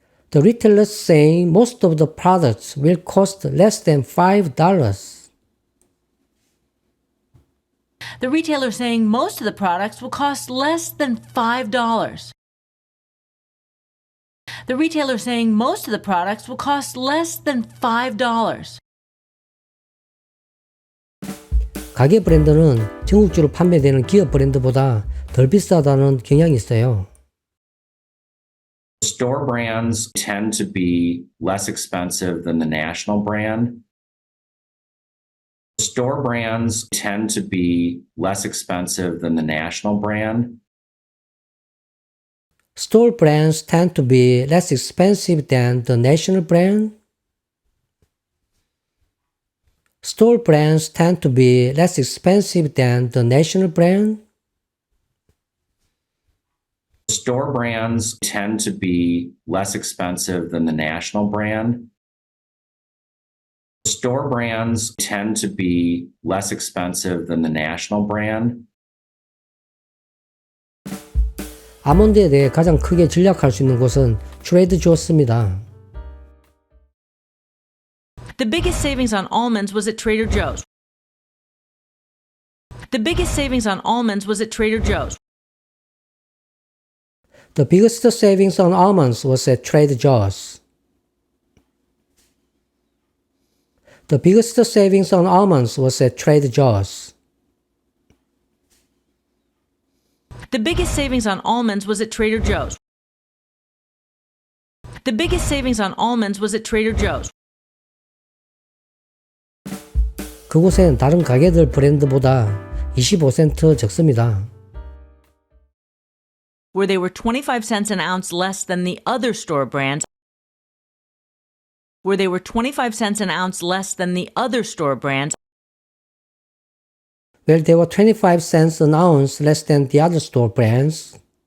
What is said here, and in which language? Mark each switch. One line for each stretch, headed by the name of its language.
English: The retailers saying most of the products will cost less than $5. The retailer saying most of the products will cost less than $5. The retailer saying most of the products will cost less than $5.
Korean: 가게 브랜드는 전국적으로 판매되는 기업 브랜드보다 덜 비싸다는 경향이 있어요.
English: Store brands tend to be less expensive than the national brand. Store brands tend to be less expensive than the national brand. Store brands tend to be less expensive than the national brand. Store brands tend to be less expensive than the national brand. Store brands tend to be less expensive than the national brand. Store brands tend to be less expensive than the national brand.
Korean: 아몬드에 대해 가장 크게 전략할 수 있는 곳은 트레이드 조스입니다.
English: The biggest savings on almonds was at Trader Joe's. The biggest savings on almonds was at Trader Joe's. The biggest savings on almonds was at Trader Joe's. The biggest savings on almonds was at Trader Joe's. The biggest savings on almonds was at Trader Joe's. The biggest savings on almonds was at Trader Joe's.
Korean: 그곳엔 다른 가게들 브랜드보다 25센트 적습니다.
English: Where they were 25 cents an ounce less than the other store brands. Where they were 25 cents an ounce less than the other store brands. Where they were 25 cents an ounce less than the other store brands.